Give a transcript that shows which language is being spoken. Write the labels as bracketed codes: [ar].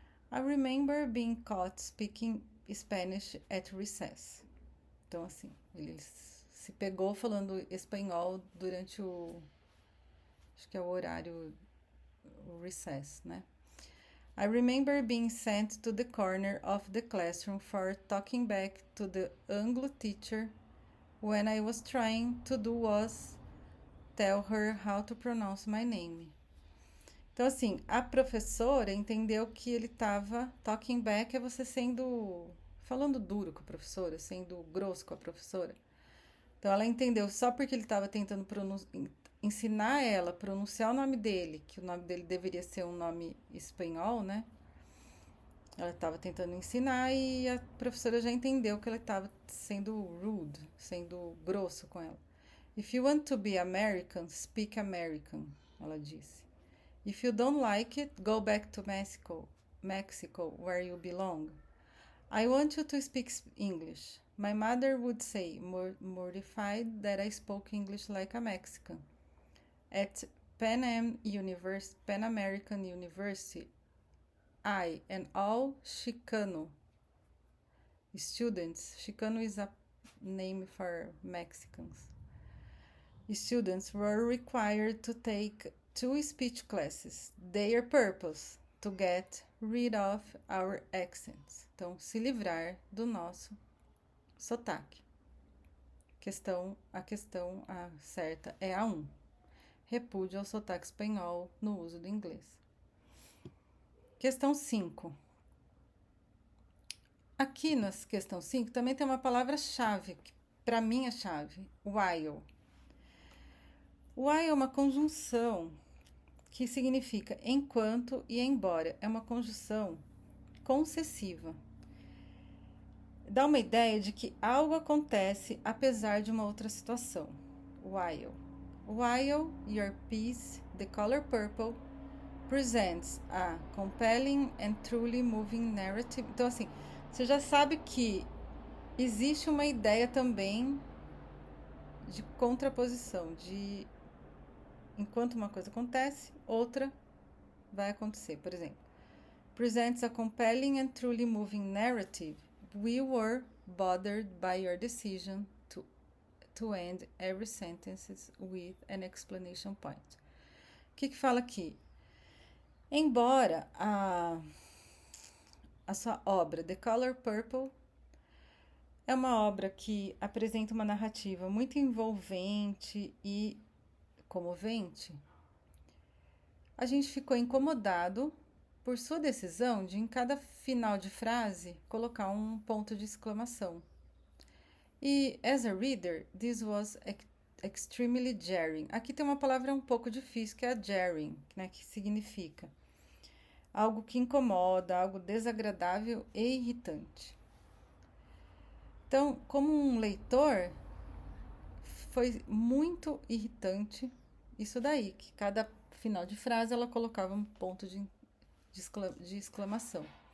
[en] I remember being caught speaking Spanish at recess. [pt] Então, assim, ele se pegou falando espanhol durante acho que é o horário, o recess, né? [en] I remember being sent to the corner of the classroom for talking back to the Anglo teacher when I was trying to do was tell her how to pronounce my name. [pt] Então, assim, a professora entendeu que ele estava [en] talking back, [pt] é você falando duro com a professora, sendo grosso com a professora. Então, ela entendeu só porque ele estava tentando ensinar ela a pronunciar o nome dele, que o nome dele deveria ser um nome espanhol, né? Ela estava tentando ensinar e a professora já entendeu que ela estava sendo rude, sendo grosso com ela. [en] If you want to be American, speak American, [pt] ela disse. [en] If you don't like it, go back to Mexico, where you belong. I want you to speak English. My mother would say, mortified that I spoke English like a Mexican. At Pan American University, I and all Chicano students, Chicano is a name for Mexicans, students were required to take 2 speech classes. Their purpose, to get rid of our accents. [pt] Então, se livrar do nosso sotaque. A questão certa é a 1. Repúdio ao sotaque espanhol no uso do inglês. Questão 5. Aqui na questão 5 também tem uma palavra-chave, que para mim é chave, while. While é uma conjunção que significa enquanto e embora. É uma conjunção concessiva. Dá uma ideia de que algo acontece apesar de uma outra situação. [en] While. While your piece, the color purple, presents a compelling and truly moving narrative. [pt] Então, assim, você já sabe que existe uma ideia também de contraposição, de enquanto uma coisa acontece, outra vai acontecer. Por exemplo, [en] presents a compelling and truly moving narrative. We were bothered by your decision to end every sentence with an exclamation point. [pt] O que fala aqui? Embora a sua obra, The Color Purple, é uma obra que apresenta uma narrativa muito envolvente e comovente, a gente ficou incomodado por sua decisão de, em cada final de frase, colocar um ponto de exclamação. [en] E, as a reader, this was extremely jarring. [pt] Aqui tem uma palavra um pouco difícil, que é a jarring, né, que significa algo que incomoda, algo desagradável e irritante. Então, como um leitor, foi muito irritante isso daí, que cada final de frase ela colocava um ponto de exclamação.